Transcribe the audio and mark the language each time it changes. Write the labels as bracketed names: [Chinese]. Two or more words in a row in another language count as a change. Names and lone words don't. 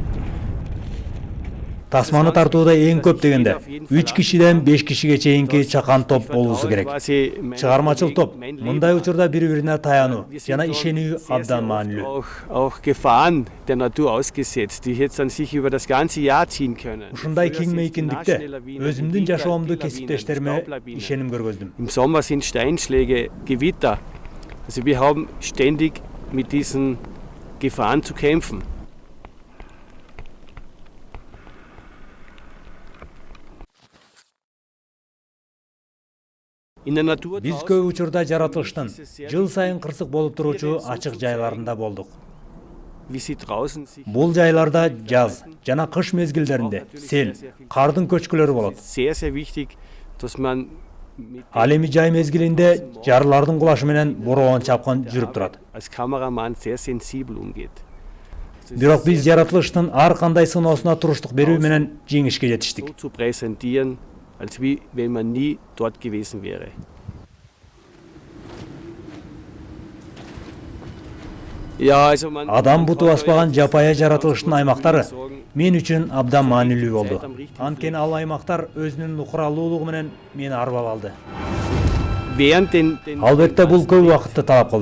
[Kyrgyz] Тасманы тартууда эң көп дегенде 3 кишиден 5 кишиге чейинки чакан топ болуусу керек. Чыгармачыл топ мындай учурда бири-бирине таянуу жана ишенүү абдан маанилүү. Ушундай кең мейкиндикте өзүмдүн жашоомду кесиптештериме ишеним көргөздүм. [German] Im Sommer sind Steinschläge, Gewitter. Also wir haben ständig mit diesen Gefahren zu kämpfen. [Kyrgyz] Биз көп учурда жаратылыштын жыл сайын кырсык болуп туруучу ачык жайларында болдук. Бул жайларда жаз жана кыш мезгилдеринде сел, кардын көчкүлөрү болот. Ал эми жай мезгилинде жарлардын кулашы менен бороон чапкын жүрүп турат. Бирок биз жаратылыштын ар кандай сыноосуна туруштук берүү менен жеңишке жетиштик. [German] Als wie wenn man nie dort gewesen wäre. [Kyrgyz] Адам буту баспаган жапайы жаратылыштын аймактары мен үчүн абдан маанилүү болду. Анткени ал аймактар өзүнүн укуралуулугу менен мени арбап алды. Албетте бул көп убакытты талап кылды.